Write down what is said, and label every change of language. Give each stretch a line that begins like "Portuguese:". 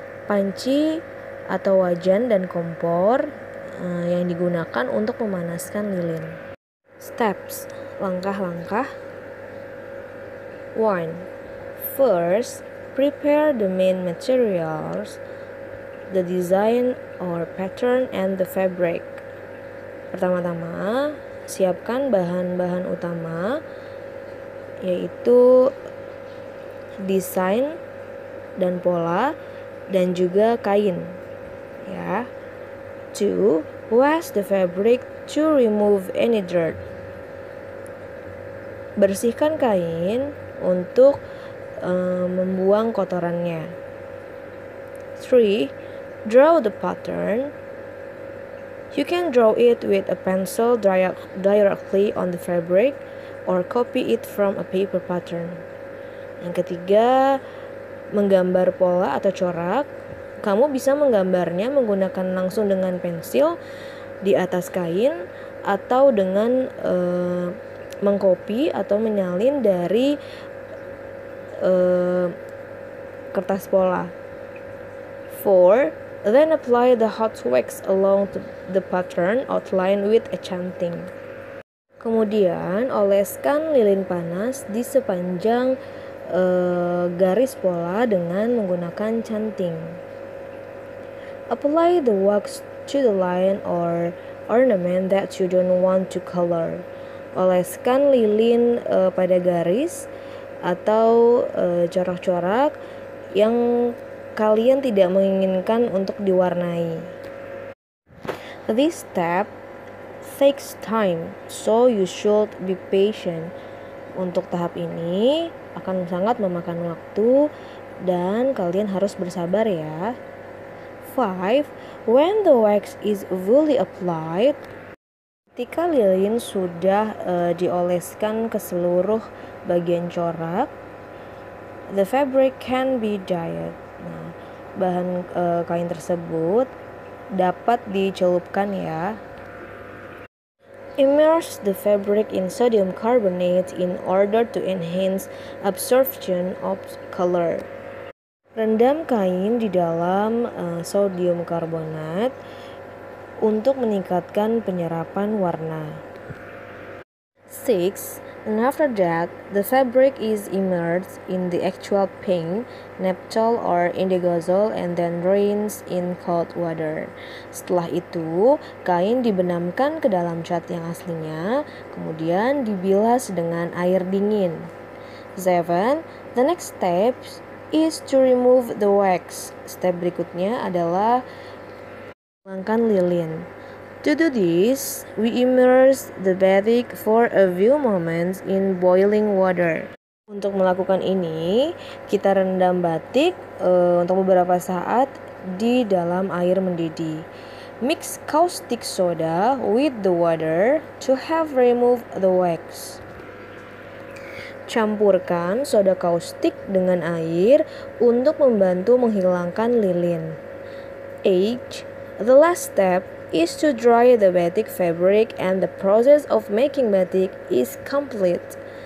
Indonesian: Panci atau wajan dan kompor yang digunakan untuk memanaskan lilin. Steps, langkah-langkah. 1.
English: First, prepare the main materials, the design or pattern and the fabric.
Indonesian: Pertama-tama, siapkan bahan-bahan utama, yaitu desain dan pola dan juga kain. Ya. 2.
English: Wash the fabric to remove any dirt.
Indonesian: Bersihkan kain untuk membuang kotorannya.
English: 3. Draw the pattern. You can draw it with a pencil directly on the fabric or copy it from a paper pattern.
Indonesian: Yang ketiga, menggambar pola atau corak. Kamu bisa menggambarnya menggunakan langsung dengan pensil di atas kain atau dengan mengcopy atau menyalin dari kertas pola. 4.
English: Then apply the hot wax along the pattern outline with a canting.
Indonesian: Kemudian oleskan lilin panas di sepanjang garis pola dengan menggunakan canting.
English: Apply the wax to the line or ornament that you don't want to color.
Indonesian: Oleskan lilin pada garis atau corak-corak yang kalian tidak menginginkan untuk diwarnai.
English: This step takes time, so you should be patient.
Indonesian: Untuk tahap ini akan sangat memakan waktu dan kalian harus bersabar ya.
English: 5. When the wax is fully applied,
Indonesian: Ketika lilin sudah dioleskan ke seluruh bagian corak,
English: the fabric can be dyed.
Indonesian: Nah, bahan kain tersebut dapat dicelupkan ya.
English: Immerse the fabric in sodium carbonate in order to enhance absorption of color.
Indonesian: Rendam kain di dalam sodium karbonat untuk meningkatkan penyerapan warna. 6.
English: And after that, the fabric is immersed in the actual paint, naphthol or indigazole, and then rinsed in cold water.
Indonesian: Setelah itu, kain dibenamkan ke dalam cat yang aslinya, kemudian dibilas dengan air dingin. 7.
English: The next step is to remove the wax.
Indonesian: Step berikutnya adalah menghilangkan lilin.
English: To do this, we immerse the batik for a few moments in boiling water.
Indonesian: Untuk melakukan ini, kita rendam batik untuk beberapa saat di dalam air mendidih.
English: Mix caustic soda with the water to have removed the wax.
Indonesian: Campurkan soda kaustik dengan air untuk membantu menghilangkan lilin. 8.
English: The last step is to dry the batik fabric and the process of making batik is complete.